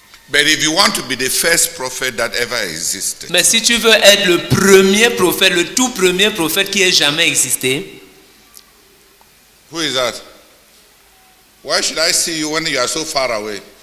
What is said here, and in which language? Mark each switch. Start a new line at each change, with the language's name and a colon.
English: But if you want to be the first prophet that ever existed,
French: Mais si tu veux être le premier prophète, le tout premier prophète qui ait jamais existé,
English: who is that? Why should I see you when you are so far away?